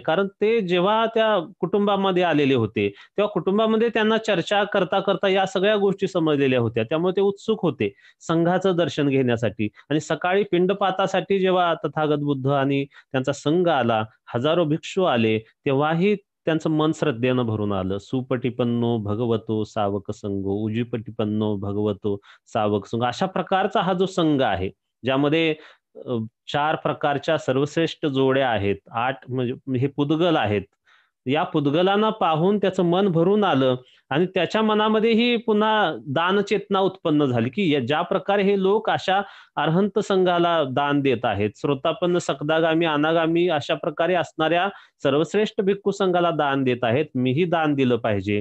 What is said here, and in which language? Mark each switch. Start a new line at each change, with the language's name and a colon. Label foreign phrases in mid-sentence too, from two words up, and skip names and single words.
Marathi: कारण ते जेव्हा त्या कुटुंबामध्ये आलेले होते, तेव्हा कुटुंबामध्ये त्यांना चर्चा करता-करता या सगळ्या गोष्टी समजलेल्या होत्या. त्यामुळे ते उत्सुक होते संघाचं दर्शन घेण्यासाठी आणि सकाळी पिंडपातासाठी जेव्हा तथागत बुद्ध आणि त्यांचा संघ आला, हजारो भिक्षू आले, तेव्हाही त्यांचं मन श्रद्धेनं भरून आलं.
Pali: सुपटिपन्नो भगवतो सावक संघो, उजुपटिपन्नो भगवतो सावक संघ.
Marathi: अशा प्रकारचा हा जो संघ आहे, ज्यामध्ये 4 प्रकारच्या सर्वश्रेष्ठ जोड्या आहेत, 8 म्हणजे हे पुद्गल आहेत. या पुद्गलांना पाहून त्याचं मन भरून आलं आणि त्याच्या मनामध्येही पुन्हा दानचेतना उत्पन्न झाली, की ज्या प्रकारे हे लोक अशा अरहंत संघाला दान देत आहेत, श्रोतापन्न, सकदागामी, अनागामी अशा प्रकारे असणाऱ्या सर्वश्रेष्ठ भिक्खू संघाला दान देत आहेत, मीही दान दिलं पाहिजे.